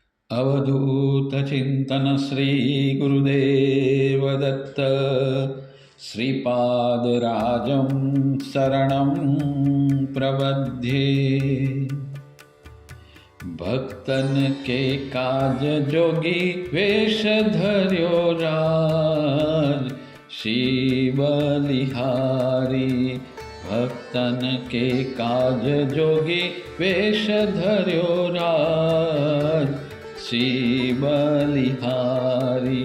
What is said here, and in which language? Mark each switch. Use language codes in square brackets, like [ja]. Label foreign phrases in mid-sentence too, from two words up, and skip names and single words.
[sa] अवधूत चिंतन श्री गुरुदेव दत्त श्रीपादराजं शरणं प्रबध्ये। [hi] भक्तन के काज जोगी वेश धर्यो राज श्री बलिहारी। भक्तन के काज जोगी वेश धर्यो राज श्री बलिहारी।